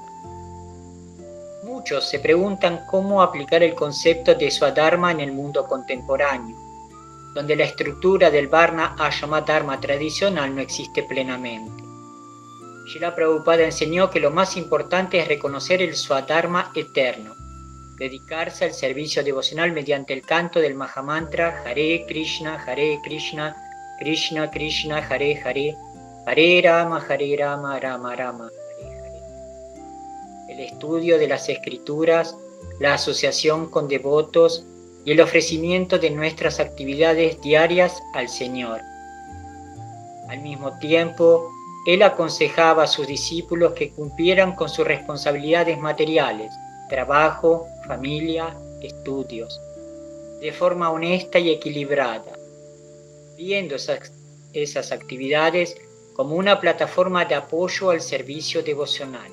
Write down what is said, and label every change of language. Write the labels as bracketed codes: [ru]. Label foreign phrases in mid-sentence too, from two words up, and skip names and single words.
[es] Muchos se preguntan cómo aplicar el concepto de Swadharma en el mundo contemporáneo, donde la estructura del [sa] वर्ण आश्रम धर्म [es] tradicional no existe plenamente. Srila Prabhupada enseñó que lo más importante es reconocer el Swadharma eterno, dedicarse al servicio devocional mediante el canto del Mahamantra Hare Krishna, Krishna Krishna, Hare Hare, Hare Rama, Rama Rama, Hare Hare. El estudio de las escrituras, la asociación con devotos y el ofrecimiento de nuestras actividades diarias al Señor. Al mismo tiempo, él aconsejaba a sus discípulos que cumplieran con sus responsabilidades materiales, trabajo, familia, estudios, de forma honesta y equilibrada, viendo esas actividades como una plataforma de apoyo al servicio devocional.